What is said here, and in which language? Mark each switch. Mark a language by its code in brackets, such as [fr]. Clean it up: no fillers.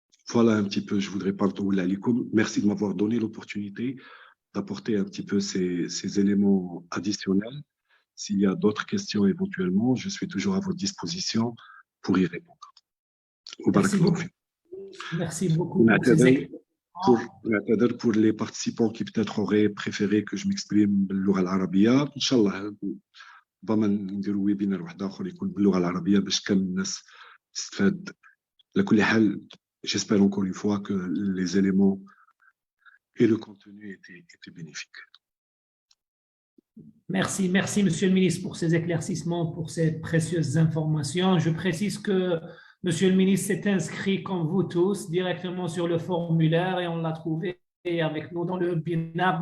[fr] Voilà un petit peu, je voudrais pas le merci de m'avoir donné l'opportunité d'apporter un petit peu ces éléments additionnels. S'il y a d'autres questions éventuellement, je suis toujours à votre disposition pour y répondre. Merci beaucoup. Merci beaucoup pour ces éclaircissements pour les participants qui peut-être auraient préféré que je m'exprime [ar] باللغة العربية إن شاء الله ربما نديروا ويبينار واحد آخر يكون باللغة العربية باش كامل الناس تستفاد. على كل حال [fr] j'espère encore une fois que les éléments et le contenu étaient bénéfiques. Merci, merci, Monsieur le ministre, pour ces éclaircissements, pour ces précieuses informations. Je précise que Monsieur le ministre s'est inscrit, comme vous tous, directement sur le formulaire et on l'a trouvé avec nous dans le webinaire.